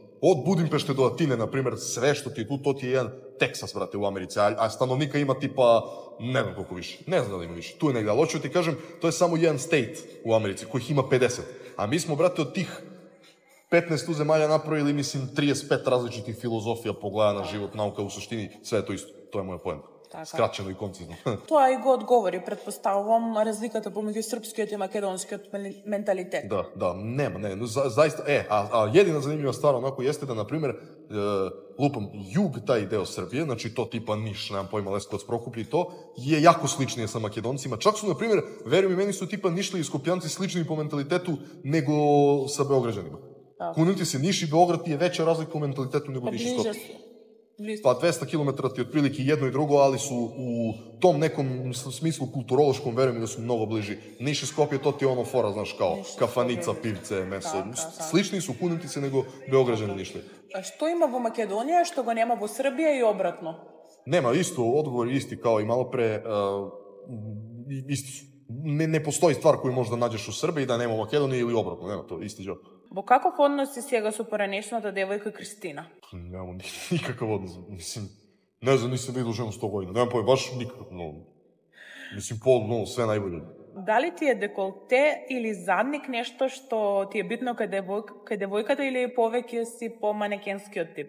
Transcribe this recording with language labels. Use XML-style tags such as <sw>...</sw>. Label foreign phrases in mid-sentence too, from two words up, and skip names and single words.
<sr>Od Budimpešte do Atine, na primjer, sve što ti je tu, to ti je jedan Teksas, brate, u Americi, a stanovnika ima tipa, ne znam koliko više, ne znam da li ima više, tu je negdje, ali hoću ti kažem, to je samo jedan state u Americi, kojih ima 50, a mi smo, brate, od tih 15 zemalja napravili, mislim, 35 različitih filozofija, pogleda na život, nauka, u suštini, sve je to isto, to je moja poenta. Skraćeno i koncizno.</sr> <mk>Тоа и го одговори, предпоставувам, разликата помеѓу српскиот и македонскиот менталитет.</mk> <sr>Да, нема, заиста, а едина занимљива ствар онако јесте да, например, лупам, југ тај део Србија, значи то типа Ниш, немам појма, Лесковац, Прокупље и то, je јако сличнije sa македонцима. Чак су, например, веруј ми, мене су типа Нишли и Скопјанци слични по менталитету него са београđanima. Кунути се Ниш и Beograd</sr> <mk>ти е веќа</mk> <sr>разлика у менталитету него Ниш и Скопје. Pa 200 km ti otprilike jedno i drugo, ali su u tom nekom smislu kulturološkom, verujem da su mnogo bliži. Niš i Skopje, to ti je ono fora, znaš, kao kafanica, pivce, meso. Slični su kuniti se nego Beograđani Nišli.</sr> <mk>А што има во Македонија, што го нема во Србија и обратно?</mk> <sr>Nema, isto, odgovor isti kao i malo pre, isti. Ne postoji stvar koju možda nađeš u Srbiji da nema u Makedoniji ili obratno, nema to, isti džop.</sr> <mk>Во каков однос си сега со поранешната девојка Кристина?</mk> <sr>Нема никакав однос, мислим, не знам, нисам видел жена 100 година, немам пој, баш никакав, мислим, све најбоље.</sr> <mk>Дали ти е деколте или задник нешто што ти е битно кај девојката или повеќе си по манекенскиот тип?</mk>